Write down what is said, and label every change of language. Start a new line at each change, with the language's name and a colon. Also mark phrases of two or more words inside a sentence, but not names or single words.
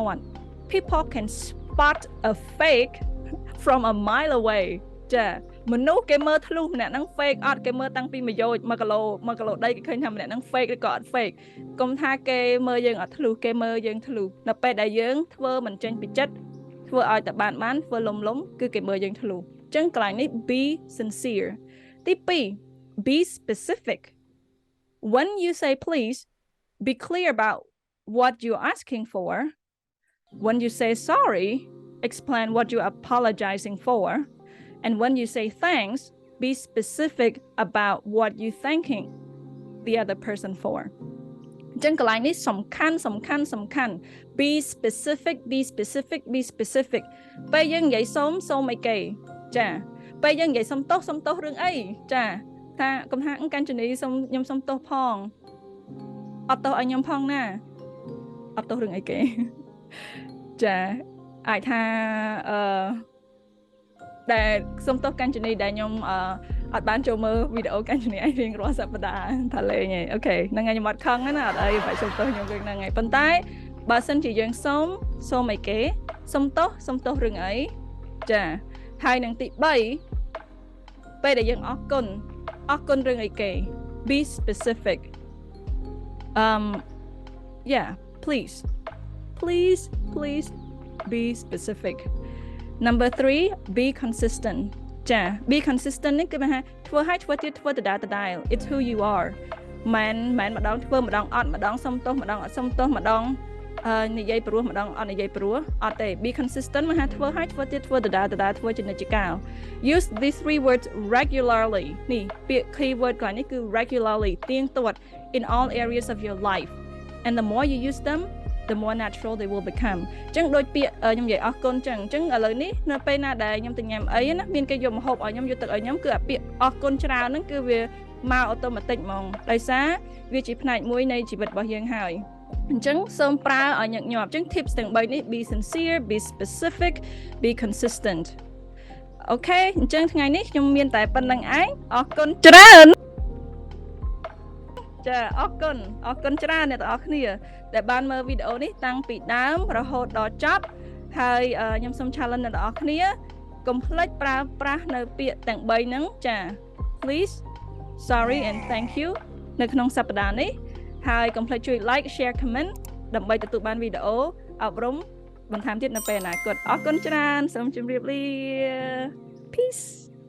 Khmer: មាត់
English: People can spot a fake from a mile away
Khmer: ចាមនុស្សគេមើលធ្លុះម្នាក់ហ្នឹង fake អត់គេមើលតាំងពី1គីឡូដីគេឃើញថាម្នាក់ ហ្នឹង fake ឬក៏អត់ fake កុំថាគេមើលយើងអត់ធ្លុះគេមើលយើងធ្លុះនៅពេលដែលយើងធ្វើ មិនចេញពីចិត្តធ្វើឲ្យតែបានធ្វើលំគឺគេមើលយើងធ្លុះអញ្ចឹងកន្លែង
English: នេះ be sincere ទី2 be specific when you say please be clear about what you're asking for when you say sorry explain what you're apologizing for and when you say thanks be specific about what you're thanking the other person for
Khmer: អញ្ចឹងកន្លែងនេះសំខាន់
English: be specific
Khmer: ពេលយើងនិយាយសូមអីគេចាពេលយើងនិយាយសុំទោសរឿងអីចាថាកុំថាកាញ្ជនីខ្ញុំសុំទោសផងអត់ទោសឲ្យខ្ញុំផងណាអត់ទោសរឿងអីគេចាអាចថា ដែលសុំទោសកាញ្ជនីដែលខ្ញុំអត់បានចូលមើលវីដេអូកាញ្ជនីឯងរៀងរាល់សប្តាហ៍ថាលេងឯងអូខេហ្នឹងហើយខ្ញុំអត់ខឹងណាអត់អីបាច់សុំទោសខ្ញុំរឿងហ្នឹងហើយប៉ុន្តែបើសិនជាយើងសូមអីគេសុំទោសរឿងអីចាហើយនឹងទី3ពេលដែលយើងអរគុណរឿងអីគេ
English: be specific yeah please be specific number 3 be consistent
Khmer: ចា
English: be consistent
Khmer: នេះគឺថាធ្វើទៀតធ្វើដដែល
English: it's who you are
Khmer: មិនម្ដងធ្វើម្ដងអត់ម្ដងសុំទោសម្ដងអត់សុំទោសម្ដងនិយាយព្រោះម្ដងអត់និយាយព្រោះ អត់ទេ
English: be consistent
Khmer: មកថាធ្វើទៀតធ្វើដដែលធ្វើជានិច្ចកាល
English: use these 3 words regularly
Khmer: នេះពាក្យ keyword កន្លែងនេះគឺ regularly ទៀងទាត់
English: in all areas of your life and the more you use them the more natural they will become
Khmer: ចឹងដូចពាក្យខ្ញុំនិយាយអរគុណចឹងឥឡូវនេះនៅពេលណាដែលខ្ញុំទៅញ៉ាំអីណាមានគេយកម្ហូបឲ្យខ្ញុំយកទឹកឲ្យខ្ញុំគឺអាពាក្យអរគុណច្រើនហ្នឹងគឺវាមកអូតូម៉ាទិកហ្មងដោយសារវាជាផ្នែកមួយនៃជីវិតរបស់យើងហើយអញ្ចឹងសូមប្រើឲ្យញឹកញាប់អញ្ចឹង tips ទាំង3នេះ
English: be sincere be specific be consistent
Khmer: អូខេអញ្ចឹងថ្ងៃនេះខ្ញុំមានតែប៉ុណ្្នឹងឯងអរគុណច្រើន ចាអរគុណច្រើនអ្នកទាំងអស់គ្នាដែលបានមើលវីដេអូនេះតាំងពីដើមរហូតដល់ចប់ហើយខ្ញុំសូម challenge អ្នកទាំងអស់គ្នាកុំភ្លេចប្រើប្រាស់នៅពាក្យទាំង3ហ្នឹងចា
English: please sorry and thank you
Khmer: នៅក្នុងសប្តាហ៍នេះហើយកុំភ្លេចជួយ
English: like share comment
Khmer: ដើម្បីទទួលបានវីដេអូអប់រំបន្ថែមទៀតនៅពេលអនាគតអរគុណច្រើនសូមជម្រាបលា peace